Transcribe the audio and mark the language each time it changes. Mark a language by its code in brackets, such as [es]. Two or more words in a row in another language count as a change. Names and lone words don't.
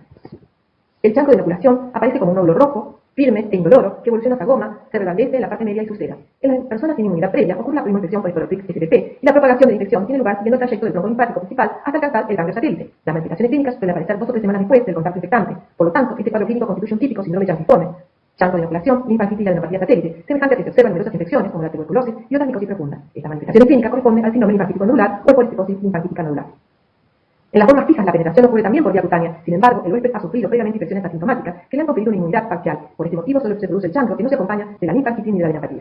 [es] El chancro de inoculación aparece como un nódulo rojo, firme e indoloro, que evoluciona hasta goma, se reblandece en la parte media y sucera. En las personas sin inmunidad previa ocurre la primera infección por Sporotrix spp y la propagación de la infección tiene lugar siguiendo el trayecto del tronco linfático principal hasta alcanzar el ganglio satélite. Las manifestaciones clínicas suelen aparecer 2 o 3 semanas después del contacto infectante. Por lo tanto, este cuadro clínico constituye un típico síndrome yanquiforme, chancro de inoculación, linfangitis y adenopatía satélite, semejante a que se observan numerosas infecciones como la tuberculosis y otras micosis profundas. Estas manifestaciones clínicas corresponden al síndrome linfático nodular o esporotricosis linfática nodular. En las formas fijas, la penetración ocurre también por vía cutánea. Sin embargo, el huésped ha sufrido previamente infecciones asintomáticas que le han conferido una inmunidad parcial. Por este motivo, solo se produce el chancro que no se acompaña de la linfangitis ni de la adenopatía.